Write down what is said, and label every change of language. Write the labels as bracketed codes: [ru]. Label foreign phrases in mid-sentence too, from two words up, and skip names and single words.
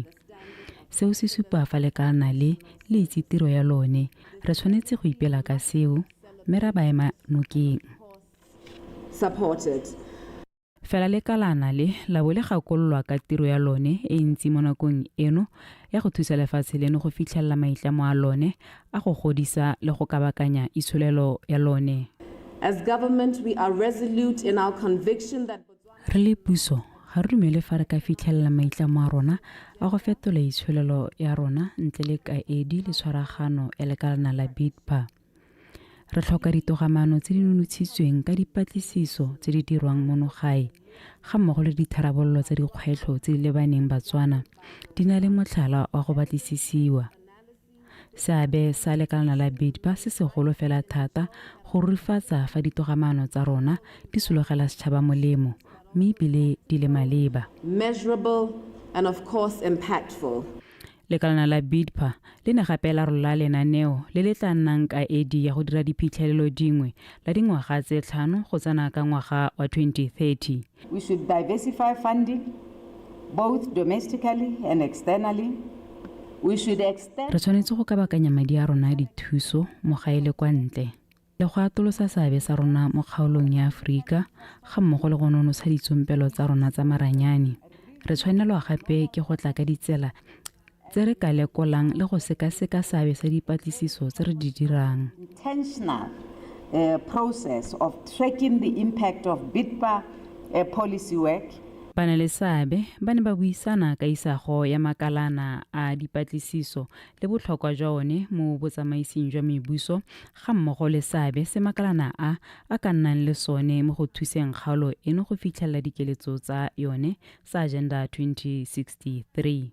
[tn] Seo se supa fa lekalana le itse tiro ya lone re tshwanetse go ipela ka seo mme ra baema nokeng. Fela lekalana le la bo le gakololwa ka tiro ya lone e ntsi mo nakong eno ya go thusa lefatshe leno go fitlhelela maitlamo a lone a go godisa le go kabakanya itsholelo ya lone. [en] As government, we are resolute in our conviction that [tn] re le puso ga re dumele fa re ka fitlhelela maitlamo a rona a go fetola itsholelo ya rona ntle le kaedi le tshwaragano ya lekalana la BIDPA. Re tlhoka ditogamano tse di nonotshitsweng ka dipatlisiso tse di dirwang monogae ga mmogo le ditharabololo tsa dikgwetlho tse di lebaneng Botswana di na le motlhala wa go batlisisiwa. Seabe sa lekalana la BIDPA se segolo fela thata go rurifatsa fa ditogamano tsa rona di sologela setšhaba molemo mme ebile di le maleba. [en] measurable and of course impactful. [tn] Lekalana la BIDPA le ne gape la rola lenaneo le le tla nnang kaedi ya go dira diphitlhelelo dingwe la dingwaga tse 5 go tsena ka ngwaga wa 2030. [en] We should diversify funding both domestically and externally. We should extend [tn] Re tshwanetse go kabakanya madi a rona dithuso mo gae le kwa ntle le go atolosa seabe sa rona mo kgaolong ya Aforika ga mmogo le go nonosa ditsompelo tsa rona tsa maranyane. Re tshwanelwa gape ke go tla ka ditsela tse re ka lekolang le go sekaseka seabe sa dipatlisiso tse re di dirang. [en] intentional process of tracking the impact of BIDPA policy work. [tn] Bana le seabe ba ne ba buisana ka isago ya makalana a dipatlisiso le botlhokwa jwa one mo botsamaising jwa mebuso ga mmogo le seabe se makalana a ka nnang le sone mo go thuseng kgaolo eno go fitlhelela dikeletso tsa yone sa Agenda 2063.